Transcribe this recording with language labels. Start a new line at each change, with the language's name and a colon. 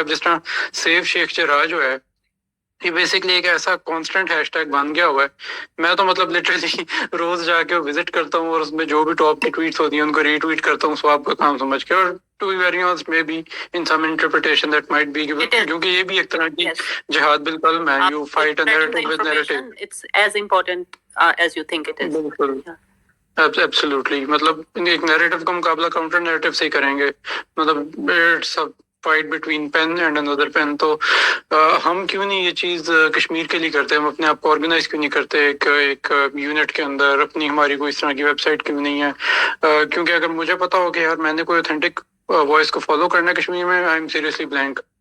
Urdu: اب جس طرح سیف شیخ چراغ جو ہے, یہ بیسکلی ایک ایسا کانسٹنٹ ہیش ٹیگ بن گیا ہوا ہے. میں تو مطلب لٹرلی روز جا کے وزٹ کرتا ہوں اور اس میں جو بھی ٹاپ کی ٹویٹس ہوتی ہیں ان کو ری ٹویٹ کرتا ہوں سواب کا کام سمجھ کے.
English: اور to be very honest maybe in some interpretation that might be,
Urdu: کیونکہ یہ بھی ایک طرح کی جہاد بالقلم ہے.
English: You fight a narrative with narrative. It's as important as you think it is.
Urdu: بالکل ایبسلیوٹلی. مطلب ایک نیریٹو کا مقابلہ کاؤنٹر نیریٹو سے ہی کریں گے. مطلب
English: It's fight between pen and under pen.
Urdu: تو ہم کیوں نہیں یہ چیز کشمیر کے لیے کرتے, ہم اپنے آپ کو آرگنائز کیوں نہیں کرتے ایک یونٹ کے اندر. اپنی ہماری کوئی اس طرح کی ویب سائٹ کیوں نہیں ہے؟ کیونکہ اگر مجھے پتا ہو کہ یار میں نے کوئی اوتھینٹک وائس کو فالو کرنا ہے کشمیر میں,
English: I am seriously blank.